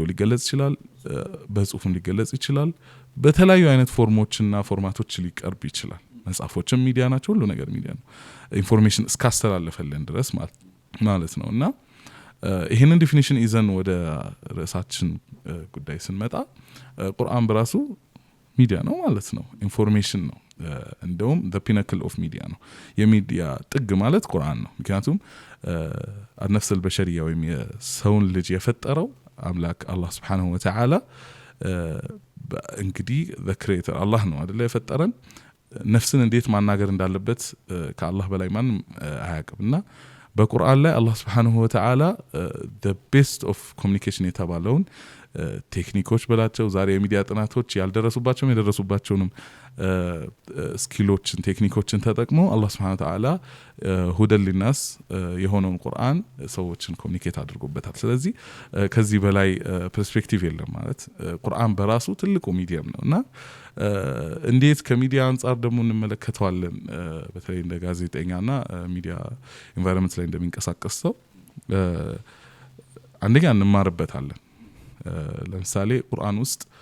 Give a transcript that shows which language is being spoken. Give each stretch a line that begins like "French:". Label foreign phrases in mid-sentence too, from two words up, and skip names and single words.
Amharic: ሊገለጽ ይችላል በጽሁፍም ሊገለጽ ይችላል በተለያዩ አይነት ፎርሞችና ፎርማቶች ሊቀርብ ይችላል መጽሐፎችም ሚዲያ ናቸው ሁሉ ነገር ሚዲያ ነው ኢንፎርሜሽን እስካስተላለፈልን ድረስ ማለት ነውና ይሄንን ዲፊኒሽን ይዘን ወደ ርዕሳችን ጉዳይ ስንመጣ ቁርአን በራሱ ሚዲያ ነው ማለት ነው ኢንፎርሜሽን ነው እንደውም
English: the pinnacle of media
Amharic: ነው የሚዲያ ጥግ ማለት ቁርአን ነው ምክንያቱም
Arabic: النفس البشرية
Amharic: ወይም የሰውን ልጅ የፈጠረው አምላክ አላህ
Arabic: سبحانه وتعالى
Amharic: እንግዲህ
English: the creator
Amharic: አላህ ነው አይደል የፈጠረን ነፍስን እንዴት ማናገር እንዳለበት ከአላህ በላይ ማንም አያውቅምና በቁርአን ላይ አላህ
Arabic: سبحانه وتعالى
English: the best of communication
Amharic: የተባለውን ቴክኒኮች በላቸው ዛሬ የሚዲያ ጥናቶች ያልደረሱባቸውም የደረሱባቸውንም ስኪሎችን ቴክኒኮችን ተጠቅመው አላህ
Arabic: سبحانه وتعالى هدى للناس
Amharic: የሆነውን ቁርአን ሰዎችን ኮሙኒኬት አድርጎበታል ስለዚህ ከዚህ በላይ ፐርስፔክቲቭ የለም ማለት ቁርአን በራሱ ትልቁ ሚዲየም ነውና እንዴት ከሚዲያ አንፃር ደግሞ እንመለከተዋለን በተለይ እንደ ጋዜጠኛና
English: media environment
Amharic: ላይ እንደሚንቀሳቀስ ሰው አንደኛ እንማርበታለን ለምሳሌ ቁርአን ውስጥ